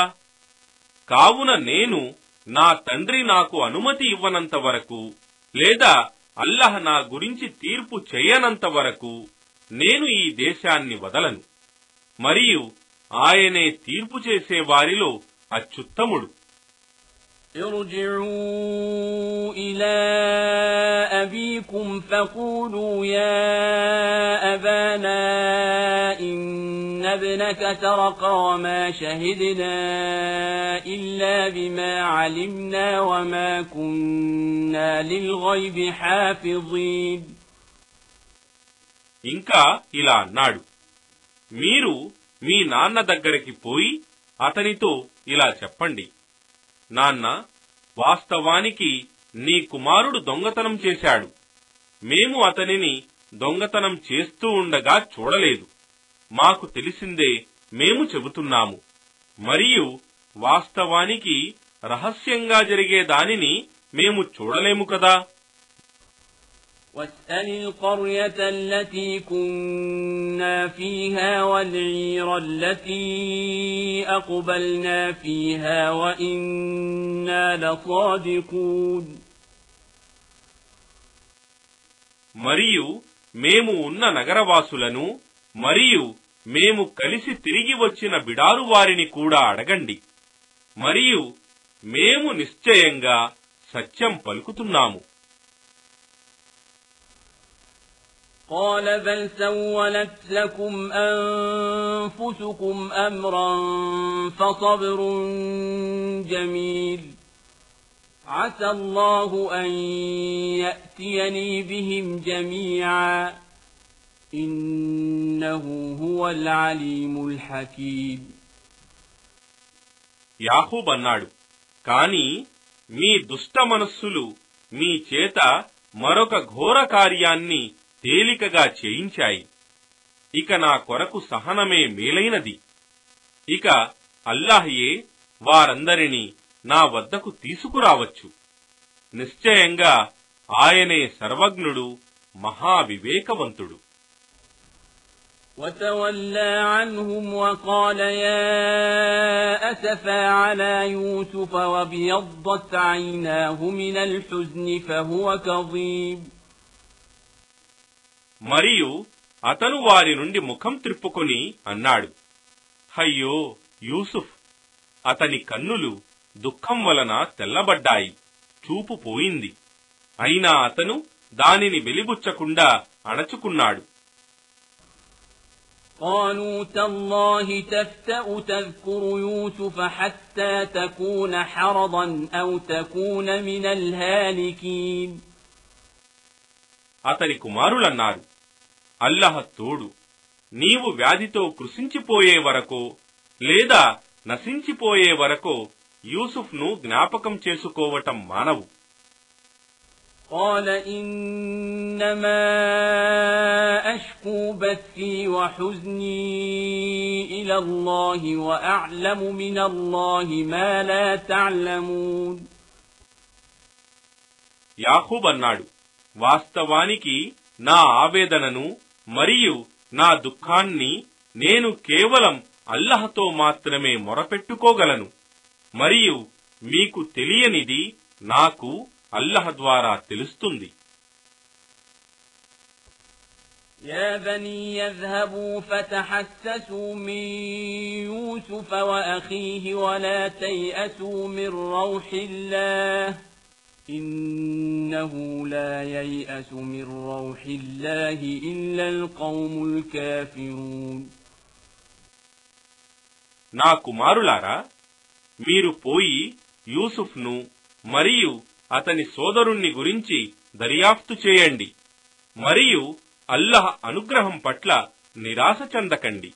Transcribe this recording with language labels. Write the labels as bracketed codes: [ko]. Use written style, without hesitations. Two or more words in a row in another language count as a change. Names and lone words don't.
[te] కావున నేను నా తండ్రి నాకు అనుమతి ఇవ్వనంత వరకు లేదా అల్లాహ్ నా గురించి తీర్పు చేయనంత వరకు నేను ఈ దేశాన్ని వదలను. మరియు ఆయనే తీర్పు చేసే వారిలో అత్యుత్తముడు. [ar] ارجعوا إلى أبيكم فقولوا يا أبانا إن ابنك سرق وما شهدنا إلا بما علمنا وما كنا للغيب حافظين. [te] ఇంకా ఇలా అన్నాడు, మీరు మీ నాన్న దగ్గరికి పోయి అతనితో ఇలా చెప్పండి, నాన్న, వాస్తవానికి నీ కుమారుడు దొంగతనం చేశాడు. మేము అతనిని దొంగతనం చేస్తూ ఉండగా చూడలేదు. మాకు తెలిసిందే మేము చెబుతున్నాము. మరియు వాస్తవానికి రహస్యంగా జరిగే దానిని మేము చూడలేము కదా. [ar] واسأل القرية التي كنا فيها والعير التي أقبلنا فيها وإنا لصادقون. [te] మరియు మేము ఉన్న నగరవాసులను మరియు మేము కలిసి తిరిగి వచ్చిన బిడారు వారిని కూడా అడగండి. మరియు మేము నిశ్చయంగా సత్యం పలుకుతున్నాము. [ar] قال بل سولت لكم أنفسكم أمرا فصبر جميل عسى الله أن يأتيني بهم جميعا إنه هو العليم الحكيم. [te] యాకూబ్ అన్నాడు, కాని మీ దుష్ట మనస్సులు మీ చేత మరొక ఘోర కార్యాన్ని తేలికగా చేయించాయి. ఇక నా కొరకు సహనమే మేలైనది. ఇక అల్లాహయే వారందరినీ నా వద్దకు తీసుకురావచ్చు. నిశ్చయంగా ఆయనే సర్వజ్ఞుడు, మహావివేకవంతుడు. [ar] وتولى عنهم وقال يا أسفا على يوسف وابيضت عيناه من الحزن فهو كظيم. [te] మరియు అతను వారి నుండి ముఖం త్రిప్పుకొని అన్నాడు, అయ్యో యూసుఫ్, అతని కన్నులు దుఃఖం వలన తెల్లబడ్డాయి, చూపు పోయింది. అయినా అతను దానిని వెలిబుచ్చకుండా అణచుకున్నాడు. [ar] قالوا تالله تفتأ تذكر يوسف حتى تكون حرضا أو تكون من الهالكين. [te] అతని కుమారులన్నారు, అల్లహ తోడు, నీవు వ్యాధితో కృశించిపోయే వరకో లేదా నశించిపోయే వరకో యూసుఫ్ను జ్ఞాపకం చేసుకోవటం మానవు. [ar] قال إنما أشكو بثي وحزني إلى الله وأعلم من الله ما لا تعلمون. [te] యాకూబ్ అన్నాడు, వాస్తవానికి నా ఆవేదనను మరియు నా దుఃఖాన్ని నేను కేవలం అల్లహతో మాత్రమే మొరపెట్టుకోగలను. మరియు మీకు తెలియనిది నాకు అల్లహ ద్వారా తెలుస్తుంది. [ar] يا بني يذهبوا فتحسسوا من يوسف وأخيه ولا تيأسوا من روح الله إنه لا ييأس من روح الله إلا القوم الكافرون. [te] నా కుమారులారా, మీరు పోయి యూసుఫ్ను మరియు అతని సోదరుణ్ణి గురించి దర్యాప్తు చేయండి. మరియు అల్లహ అనుగ్రహం పట్ల నిరాశ చెందకండి.